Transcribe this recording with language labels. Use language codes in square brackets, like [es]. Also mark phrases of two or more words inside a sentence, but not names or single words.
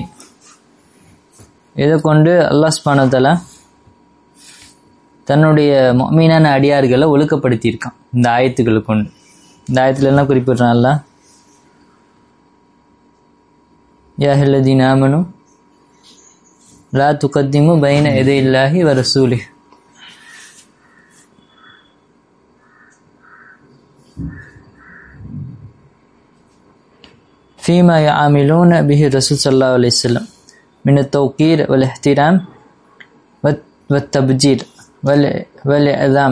[ta] இதை கொண்டு அல்லாஹ் [ar] سبحانه وتعالى [ta] தன்னுடைய முஃமினான அடியார்களை ஒழுக்கப்படுத்தியிருக்கான் இந்த ஆயத்துக்களை கொண்டு. இந்த ஆயத்துல என்ன குறிப்பிடுறான் அல்லாஹ்? [ar] يا أيها الذين آمنوا لا تقدموا بين يدي الله ورسوله. فيما يعاملون به الرسول صلى الله عليه وسلم من التوقير والاحترام والتبجيل والإعظام.